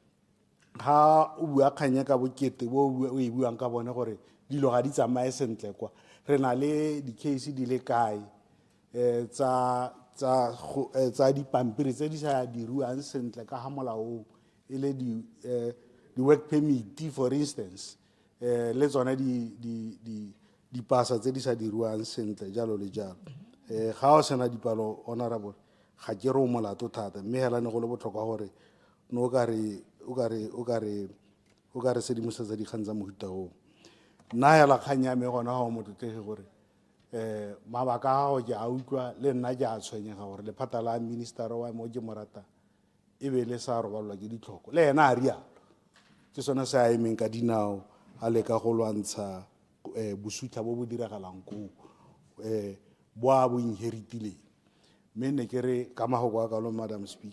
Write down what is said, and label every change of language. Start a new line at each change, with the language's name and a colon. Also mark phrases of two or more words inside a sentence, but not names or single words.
Tswana: ga o bua kganya ka bokete bo o e buang ka bone gore dilo ga di tsamaye sentle kwa re na le di-case di le kae tsa dipampiri tse di sa diriwang sentle ka ga molaong e le di-
English: work permit for instance
Tswana: le tsona di pasa tse di sa dirwang sentle jalo le jalo ga o sena dipalo honorable ga ke re o molato thata mme hela ne go le botlhokwa gore no o ka re sedimosetsa dikgang tsa mohuta o nna hela kgang ya me gona ga o motlotegi gore mabaka a gago ke a utlwa le nna ke a tshwenyega gore lephata la ministera wa mo ke morata e be le sa robalwa ke ditlhoko le ena a rialo ke sone se a emeng ka dinao a leka go lwantsha bosutlha bo bo diragalang koo bo a bo inheritileng mme ne ke re ka magoko a kalo
English: Madam Speaker